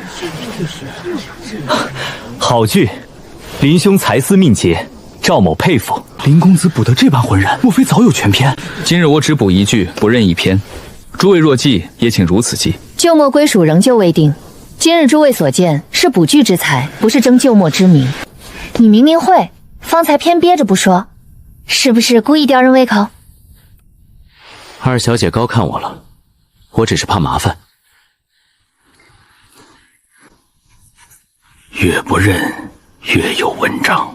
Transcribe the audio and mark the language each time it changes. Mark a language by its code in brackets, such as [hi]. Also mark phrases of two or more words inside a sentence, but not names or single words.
[zh] 好句，林兄才思敏捷，趙某佩服。林公子補得這般渾然，莫非早有全篇？今日我只補一句，不認一篇。諸位若記，也請如此記。旧墨歸屬仍舊未定，今日諸位所見是卜具之才，不是争旧墨之名。你明明会，方才偏憋着不说，是不是故意吊人胃口？二小姐高看我了，我只是怕麻煩。越不认，越有文章。